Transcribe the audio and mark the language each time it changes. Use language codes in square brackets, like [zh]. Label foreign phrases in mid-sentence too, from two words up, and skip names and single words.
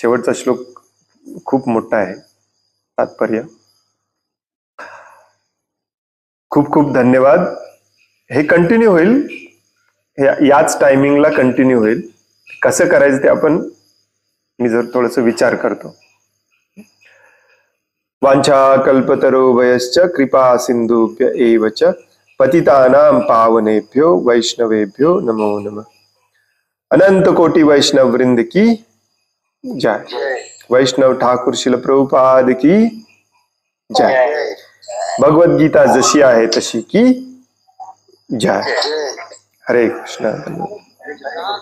[mr] शेवटचा श्लोक खूप मोठा आहे, तात्पर्य. खूप खूप धन्यवाद. हे कंटिन्यू होईल, याच टायमिंगला कंटिन्यू होईल. कसं करायचं ते आपण मी जर थोडस विचार करतो. [sa] वांछा कल्पतरुभयश्च कृपा सिंधुभ्य एव च पतितानां पावनेभ्यो वैष्णवेभ्यो नमो नमः. [hi] अनंत कोटि वैष्णव वृंद की जय. वैष्णव ठाकुर शिल प्रभुपाद की जय. [mr] भगवद गीता जशी आहे तशी [hi] की जय. [sa] हरे कृष्ण.